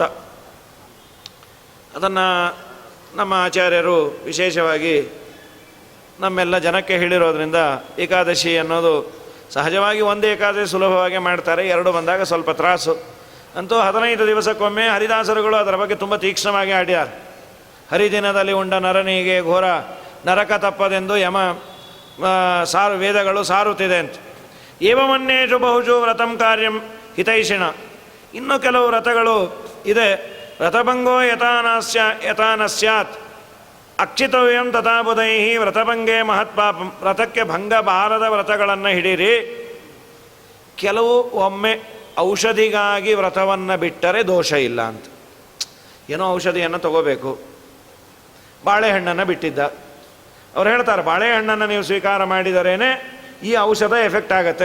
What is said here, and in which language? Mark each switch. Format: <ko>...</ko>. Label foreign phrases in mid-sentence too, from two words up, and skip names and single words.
<kn>ಅದನ್ನು ನಮ್ಮ ಆಚಾರ್ಯರು ವಿಶೇಷವಾಗಿ ನಮ್ಮೆಲ್ಲ ಜನಕ್ಕೆ ಹೇಳಿರೋದ್ರಿಂದ ಏಕಾದಶಿ ಅನ್ನೋದು ಸಹಜವಾಗಿ ಒಂದು ಏಕಾದಶಿ ಸುಲಭವಾಗಿ ಮಾಡ್ತಾರೆ, 2 ಬಂದಾಗ ಸ್ವಲ್ಪ ತ್ರಾಸು. ಅಂತೂ 15 ದಿವಸಕ್ಕೊಮ್ಮೆ ಹರಿದಾಸರುಗಳು ಅದರ ಬಗ್ಗೆ ತುಂಬ ತೀಕ್ಷ್ಣವಾಗಿ ಆಡ್ಯಾರ. ಹರಿದಿನದಲ್ಲಿ ಉಂಡ ನರನಿಗೆ ಘೋರ ನರಕ ತಪ್ಪದೆಂದು ವೇದಗಳು ಸಾರುತ್ತಿದೆ ಅಂತ.</kn> <sa>ಏವಮನ್ಯೇಷು ಬಹುಶು ವ್ರತಂ ಕಾರ್ಯಂ ಹಿತೈಷಿಣ.</sa> <kn>ಇನ್ನೂ ಕೆಲವು ವ್ರತಗಳು ಇದೆ.</kn> <sa>ವ್ರತಭಂಗೋ ಯಥಾ ನ ಸ್ಯಾತ್ ಅಕ್ಷಿತವ್ಯಂ ತಥಾ ಬುಧೈ ವ್ರತಭಂಗೆ ಮಹತ್ಪಾಪಂ.</sa> <kn>ವ್ರತಕ್ಕೆ ಭಂಗ ಬಾರದ ವ್ರತಗಳನ್ನು ಹಿಡೀರಿ. ಕೆಲವು ಒಮ್ಮೆ ಔಷಧಿಗಾಗಿ ವ್ರತವನ್ನು ಬಿಟ್ಟರೆ ದೋಷ ಇಲ್ಲ ಅಂತ. ಏನೋ ಔಷಧಿಯನ್ನು ತಗೋಬೇಕು, ಬಾಳೆಹಣ್ಣನ್ನು ಬಿಟ್ಟಿದ್ದ. ಅವ್ರು ಹೇಳ್ತಾರೆ, ಬಾಳೆಹಣ್ಣನ್ನು ನೀವು ಸ್ವೀಕಾರ ಮಾಡಿದರೇನೆ ಈ ಔಷಧ ಎಫೆಕ್ಟ್ ಆಗುತ್ತೆ.</kn>